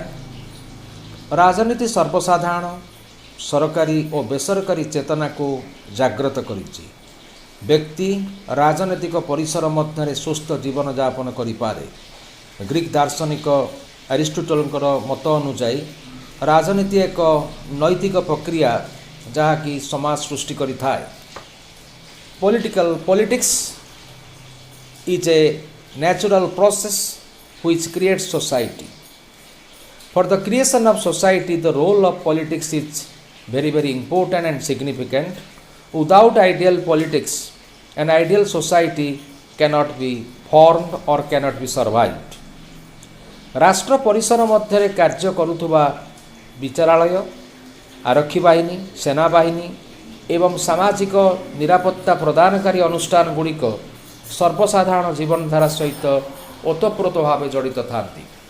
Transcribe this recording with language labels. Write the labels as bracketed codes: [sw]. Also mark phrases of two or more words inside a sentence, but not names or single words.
[or] ରାଜନୀତି ସର୍ବସାଧାରଣ ସରକାରୀ ଓ ବେସରକାରୀ ଚେତନାକୁ ଜାଗ୍ରତ କରିଛି। ବ୍ୟକ୍ତି ରାଜନୈତିକ ପରିସର ମଧ୍ୟରେ ସୁସ୍ଥ ଜୀବନଯାପନ କରିପାରେ। ଗ୍ରୀକ୍ ଦାର୍ଶନିକ ଆରିଷ୍ଟୋଟଲଙ୍କର ମତ ଅନୁଯାୟୀ ରାଜନୀତି ଏକ ନୈତିକ ପ୍ରକ୍ରିୟା ଯାହାକି ସମାଜ ସୃଷ୍ଟି କରିଥାଏ। [en] Politics is a natural process which creates society. For the creation of society, the role of politics is very, very important and significant. Without ideal politics, an ideal society cannot be formed or cannot be survived. [or] ରାଷ୍ଟ୍ର ପରିସର ମଧ୍ୟରେ କାର୍ଯ୍ୟ କରୁଥିବା ବିଚାରାଳୟ, ଆରକ୍ଷୀ ବାହିନୀ, ସେନାବାହିନୀ ଏବଂ ସାମାଜିକ ନିରାପତ୍ତା ପ୍ରଦାନକାରୀ ଅନୁଷ୍ଠାନ ଗୁଡ଼ିକ ସର୍ବସାଧାରଣ ଜୀବନଧାରା ସହିତ ଓତପ୍ରୋତ ଭାବେ ଜଡ଼ିତ ଥାନ୍ତି।